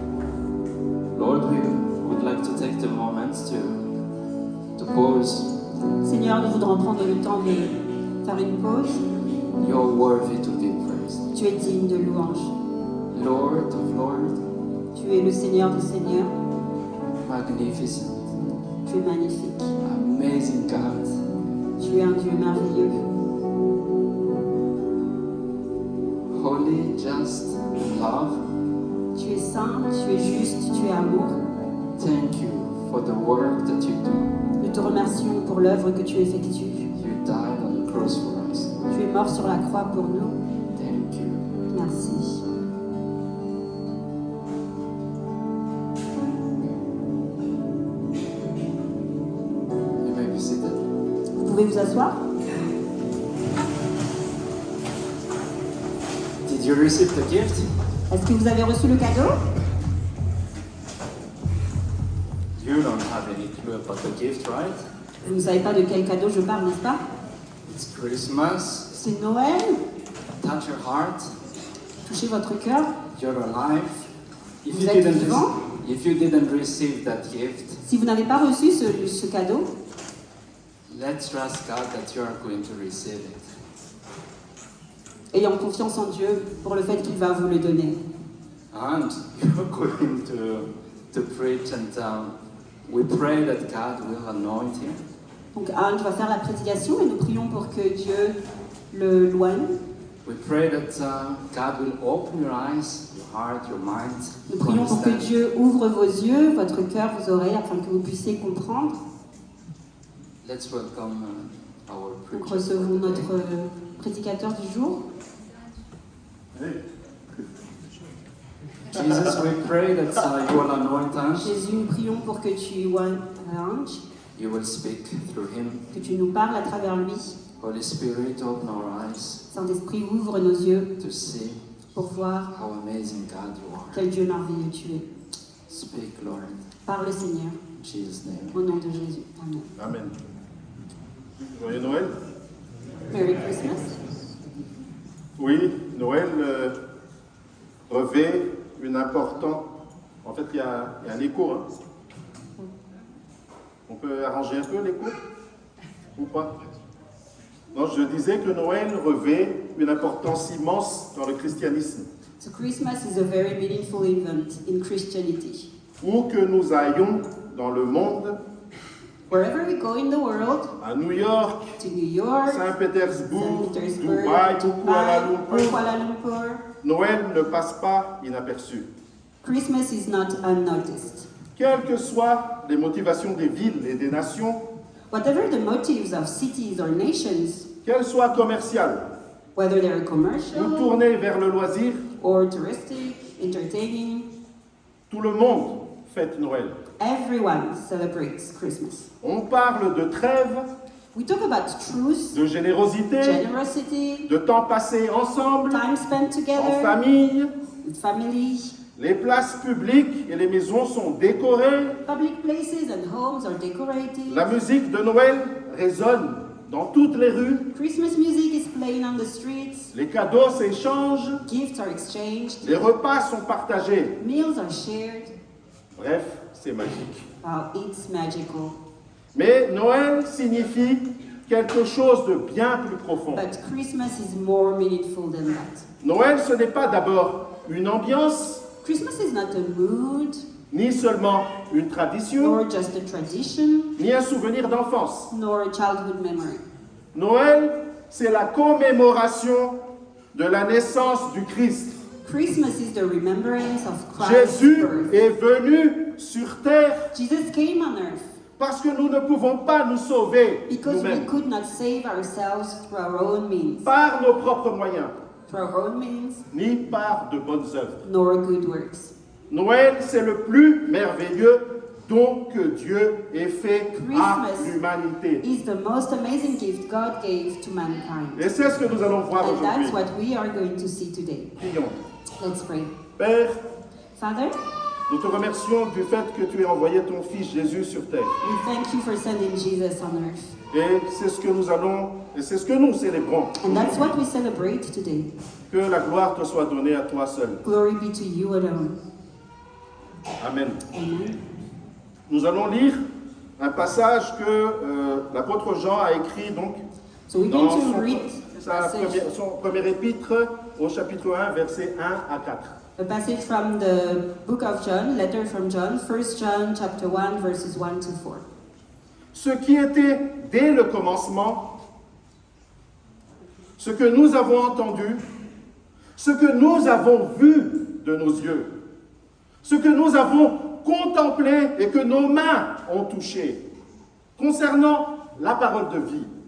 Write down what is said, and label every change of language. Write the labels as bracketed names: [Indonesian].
[English] Lord, we would like to take the moment to pause. [French] Seigneur, nous voudrons prendre le temps de faire une pause. [English] You're worthy to be praised. [French] Tu es digne de louange. [English] Lord of Lords, [French] Tu es le Seigneur des Seigneurs. [English] magnificent, [French] Tu es magnifique. [English] amazing God. [French] Tu es un Dieu merveilleux. [English] Holy, just, and love. [French] Tu es saint, tu es juste, tu es amour. [English] Thank you for the work that you do. [French] Nous te remercions pour l'œuvre que tu effectues. [English] You died on the cross for us. [French] Tu es mort sur la croix pour nous. [English] Thank you. [French] Merci. [English] You may be seated. [French] Vous pouvez vous asseoir. [English] Did you receive the gift? [French] Est-ce que vous avez reçu le cadeau? [English] You don't have any clue about the gift, right? [French] Vous ne savez pas de quel cadeau je parle, n'est-ce pas? [English] It's Christmas. [French] C'est Noël. [English] Touch your heart. [French] Touchez votre cœur. [English] You're alive. [French] Vous êtes vivant. [English] If you didn't receive that gift, [French] Si vous n'avez pas reçu ce cadeau, [English] let's trust God that you are going to receive it. [French] ayant confiance en Dieu pour le fait qu'il va vous le donner. [English] And you're going to preach, and we pray that God will anoint him. [French] Donc Anne va faire la prédication et nous prions pour que Dieu le loigne. [English] We pray that God will open your eyes, your heart, your mind. [French] Nous [English] to [French] prions pour que [English] understand. [French] Dieu ouvre vos yeux, votre cœur, vos oreilles, afin que vous puissiez comprendre. [English] Let's welcome our [French] Donc [English] preacher. [French] recevons notre prédicateur du jour. [English] Jesus, we pray that you will anoint us. [French] Jésus, nous prions pour que tu loignes l'ange, [English] You will speak through him. [French] que tu nous parles à travers lui. [English] Holy Spirit, open our eyes [French] Saint-Esprit, ouvre nos yeux [English] to see [French] pour voir [English] how amazing God you are. [French] quel Dieu merveilleux tu es. [English] Speak, Lord, [French] Parle, Seigneur, [English] in Jesus' name. [French] au nom de Jésus. Amen. Amen. Joyeux Noël. [English] Merry Christmas. [French] Oui, Noël revêt une importante... En fait, il y a un écho. Hein. On peut arranger un peu l'écho ou pas? Non, je disais que Noël revêt une importance immense dans le christianisme. [English] So Christmas is a very meaningful event in Christianity. [French] Où que nous ayons dans le monde, [English] Wherever we go in the world, [French] à New York, [English] to New York, [French] Saint-Pétersbourg, [English] Saint Petersburg, [French] Dubaï ou Kuala [English] Dubai, [French] Lumpur, [English] Kuala Lumpur, [French] Noël ne passe pas inaperçu. [English] Christmas is not unnoticed. [French] Quelles que soient les motivations des villes et des nations, [English] Whatever the motives of cities or nations, [French] qu'elles soient commerciales [English] whether they're [French] ou [English] commercial [French] tournées vers le loisir, [English] or touristic, entertaining, [French] tout le monde fête Noël. [English] everyone celebrates Christmas. [French] On parle de trêve, [English] We talk about truth, [French] de générosité, [English] generosity, [French] de temps passé ensemble, [English] time spent together, [French] famille. [English] with family. [French] Les places publiques et les maisons sont décorées. [English] Public places and homes are decorated. [French] La musique de Noël résonne dans toutes les rues. [English] Christmas music is playing on the streets. [French] Les cadeaux s'échangent. [English] Gifts are exchanged. [French] Les repas sont partagés. [English] Meals are shared. [French] Bref, c'est magique. [English] Wow, it's magical. [French] Mais Noël signifie quelque chose de bien plus profond. [English] But Christmas is more meaningful than that. [French] Noël, ce n'est pas d'abord une ambiance, [English] Christmas is not a mood [French] ni seulement une tradition, [English] or just a tradition [French] ni un souvenir d'enfance. [English] nor a childhood memory. [French] Noël, c'est la commémoration de la naissance du Christ. [English] Christmas is the remembrance of Christ's [French] Jésus [English] birth. [French] est venu sur terre [English] Jesus came on earth [French] parce que nous ne pouvons pas nous sauver [English] because we [French] nous-mêmes [English] could not save ourselves through our own means, [French] par nos propres moyens, [English] through our own means, [French] ni par de bonnes œuvres. [English] nor good works. [French] Noël, c'est le plus merveilleux don que Dieu ait fait à [English] Christmas [French] l'humanité. [English] is the most amazing gift God gave to mankind. [French] Et c'est ce que nous allons voir [English] And that's [French] aujourd'hui. [English] what we are going to see today. [French] Prions. [English] Let's pray. [French] Père, [English] Father, [French] nous te remercions du fait que tu aies envoyé ton Fils Jésus sur terre. [English] we thank you for sending Jesus on earth. [French] Et c'est ce que nous allons, et c'est ce que nous célébrons. [English] And that's what we celebrate today. [French] Que la gloire te soit donnée à toi seul. [English] Glory be to you alone. [French] Amen. [English] Amen. [French] Nous allons lire un passage que l'apôtre Jean a écrit donc [English] So we're [French] dans [English] going to read the [French] son [English] passage [French] premier épître au chapitre 1, versets 1 à 4. [English] A passage from the book of John, letter from John, 1 John chapter 1, verses 1 to 4. [French] Ce qui était dès le commencement, ce que nous avons entendu, ce que nous avons vu de nos yeux, ce que nous avons contemplé et que nos mains ont touché, concernant la parole de vie.